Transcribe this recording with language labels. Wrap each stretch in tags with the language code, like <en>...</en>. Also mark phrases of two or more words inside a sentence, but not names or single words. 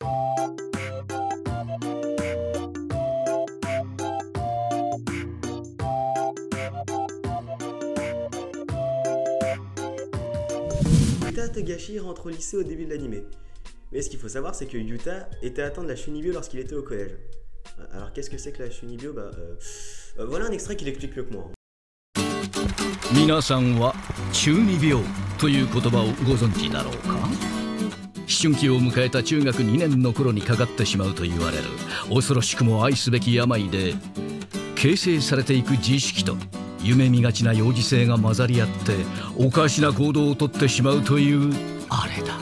<fr>Yuta Togashi rentre au lycée au début de l'anime. Mais ce qu'il faut savoir, c'est que Yuta était atteint de la Shunibyo lorsqu'il était au collège. Alors qu'est-ce que c'est que la Shunibyo? Voilà un extrait qui l'explique mieux que moi.</fr> <ja>皆さんは中二病という言葉をご存知だろうか。思春期を迎えた中学2年の頃にかかってしまうと言われる恐ろしくも愛すべき病で、形成されていく自意識と夢見がちな幼児性が混ざり合っておかしな行動をとってしまうというあれだ。</ja>